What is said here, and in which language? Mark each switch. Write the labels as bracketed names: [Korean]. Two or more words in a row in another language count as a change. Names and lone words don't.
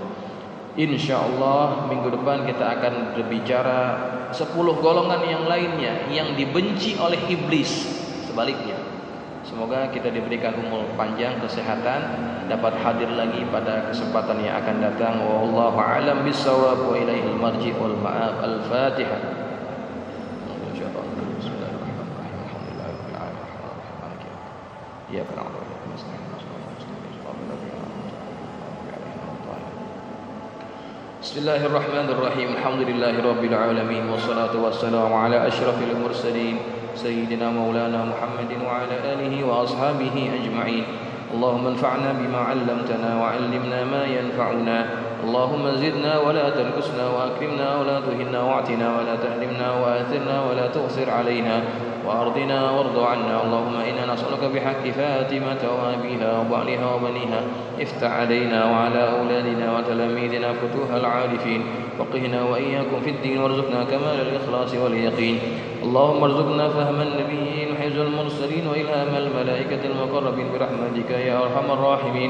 [Indonesian] InsyaAllah minggu depan kita akan berbicara 10 golongan yang lainnya yang dibenci oleh iblis, sebaliknya. Semoga kita diberikan umur panjang, kesehatan, dapat hadir lagi pada kesempatan yang akan datang. [Arabic] والله أعلم بالصواب وإليه المرجع والمآب. Al-Fatihah. بسم الله الرحمن الرحيم. الحمد لله رب العالمين والصلاة والسلام على أشرف المرسلين سيدنا مولانا محمد وعلى آله وأصحابه أجمعين. اللهم انفعنا بما علمتنا وعلمنا ما ينفعنا. اللهم زدنا ولا تنقصنا وأكرمنا ولا تهنا وأعطنا ولا تحرمنا وآثرنا ولا تؤثر علينا. وأرضنا وارض عنا. اللهم إنا نسألك بحق فاطمة وأبيها وبعلها وبنيها افتح علينا وعلى أولادنا وتلاميذنا فتوح العارفين، وقهنا وإياكم في الدين، وارزقنا كمال الإخلاص واليقين. اللهم ارزقنا فهم النبيين وحفظ المرسلين وإلهام الملائكة المقربين برحمتك يا أرحم الراحمين.